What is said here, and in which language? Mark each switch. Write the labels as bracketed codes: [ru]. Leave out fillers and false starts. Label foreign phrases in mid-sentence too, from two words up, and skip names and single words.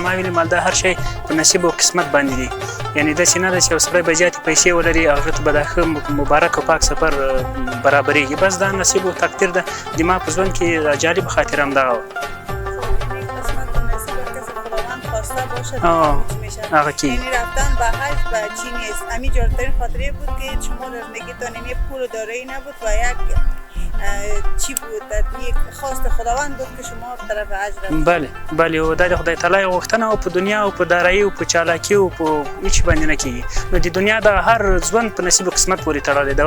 [ps] ما ویلې دا هر شی په نصیب او قسمت باندې دی. یعنې داسې نه ده چې یو سړی به زیاتې پیسې ولري هغه ته به دا ښه مبارک او پاک سفر برابرېږي. بس دا نصیب او تقدیر ده. د ما په ژوند کې جالبه خاطره همدغه وه. [fa] هغه کی یعنی رفتن به حج به چی نیست. همین جالبترین خاطره بود که شما در زندگیتان یعنی پول دارایی نبود و یک چی بود یک خواست خداوند بود که شما طرف حج رفتید. [ps] بله او د خدای تعالی غوښتنه او په دنیا او په دارایی او په چالاکي او په هیڅ باندې نه کیږي. نو د دنیا د هر ژوند په نصیب او قسمت پورې تړلی ده.